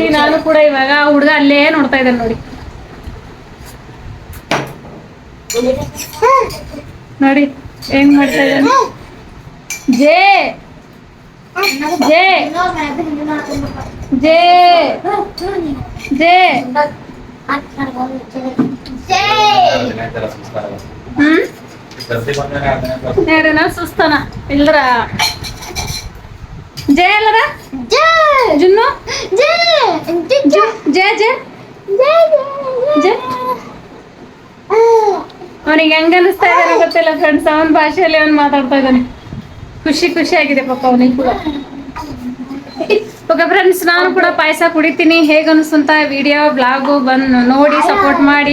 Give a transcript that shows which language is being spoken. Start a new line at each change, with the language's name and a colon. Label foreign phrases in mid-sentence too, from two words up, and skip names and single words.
Kannada: ನಾನು ಕೂಡ ಇವಾಗ ಹುಡುಗ ಅಲ್ಲೇ ನೋಡ್ತಾ ಇದ್ದೇನೆ ನೋಡಿ. ನೋಡಿ ಹೆಂಗ್ ಮಾಡ್ತಾ ಇದ್ದಾನೆ. ಜೇ ಜೇ ಜೇ ಜೇ నేడేనా చూస్తానా ఇల్లరా జే ఇల్లరా జే జున్ను జే జే జే జే జే ಅವನಿಗೆ ಹೆಂಗ ಅನಿಸ್ತಾ ಇದ್ದಾನೆ ಗೊತ್ತಿಲ್ಲ ಫ್ರೆಂಡ್ಸ್, ಅವನ ಭಾಷೆಯಲ್ಲಿ ಅವನು ಮಾತಾಡ್ತಾ ಇದ್ದಾನೆ. ಖುಷಿ ಆಗಿದೆ ಪಾಪ ಅವನಿಗೆ ಕೂಡ. ಓಕೆ ಫ್ರೆಂಡ್ಸ್, ನಾನು ಕೂಡ ಪಾಯಸ ಕುಡಿತೀನಿ. ಹೇಗೆ ಅನಿಸ್ತಂತ ವಿಡಿಯೋ ಬ್ಲಾಗು ಬಂದು ನೋಡಿ ಸಪೋರ್ಟ್ ಮಾಡಿ.